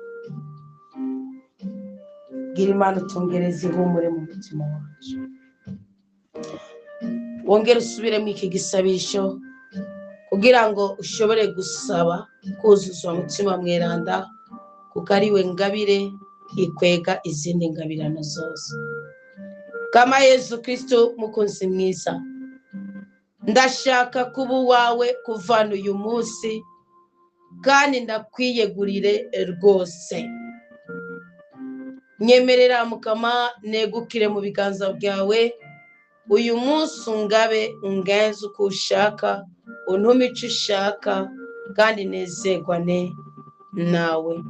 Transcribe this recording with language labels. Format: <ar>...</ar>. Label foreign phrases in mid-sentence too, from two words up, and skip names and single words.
<rn>Bwira Imana utungereze ihumure mu mutima wacu. Wongere usubiremo iki gisabisho kugira ngo ushobore gusaba kuzuzwa mutima mweranda, kuko ari we ngabire ikwega izindi ngabirano zose. Kama Yesu Kristo mukunzi mwiza, ndashaka kuba uwawe kuvana uyu munsi, kandi ndakwiyegurire rwose. Nyemerera mukama negukire mu biganza byawe uyu munsi, ungabe ungenze uko ushaka, untume icyo ushaka, kandi nezerwane nawe.</rn>